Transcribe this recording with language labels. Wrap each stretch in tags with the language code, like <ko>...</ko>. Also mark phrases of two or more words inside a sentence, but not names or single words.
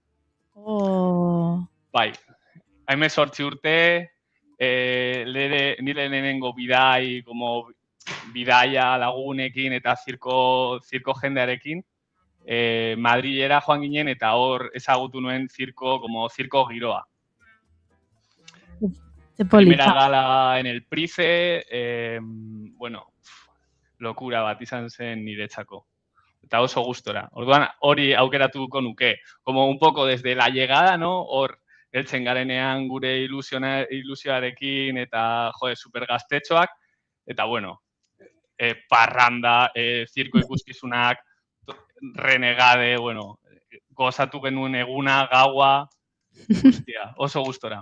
<eu>Bai, 18 urte, nire lehenengo bidai, como bidaia lagunekin eta zirko jendearekin, Madrilera joan ginen eta hor ezagutu nuen zirko giroa.</eu> <es>Primera gala en el Price,</es> <eu>bueno, lokura bat izan zen niretzako. Eta oso gustora. Orduan hori aukeratuko nuke.</eu> <es>Como un poco desde la llegada, ¿no?</es> <eu>Hor heltzen garenean gure ilusioarekin eta super gaztetxoak. Eta bueno, parranda, zirko ikuskizunak, renegade, bueno, gozatu genuen eguna, gaua, guztia, oso gustora.</eu>